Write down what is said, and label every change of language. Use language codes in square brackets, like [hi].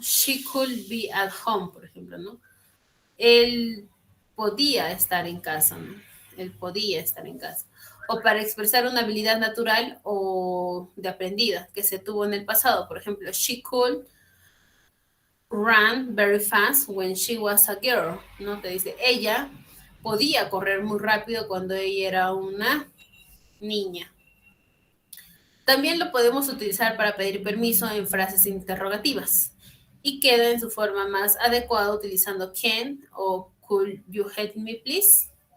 [en] She could be at home, [es] por ejemplo, ¿no? Él podía estar en casa, ¿no? Él podía estar en casa. O para expresar una habilidad natural o de aprendida que se tuvo en el pasado. Por ejemplo, [en] she could run very fast when she was a girl, ¿no? [es] Te dice, ella podía correr muy rápido cuando ella era una niña. También lo podemos utilizar para pedir permiso en frases interrogativas y queda en su forma más adecuada utilizando can o [en] could you help me please.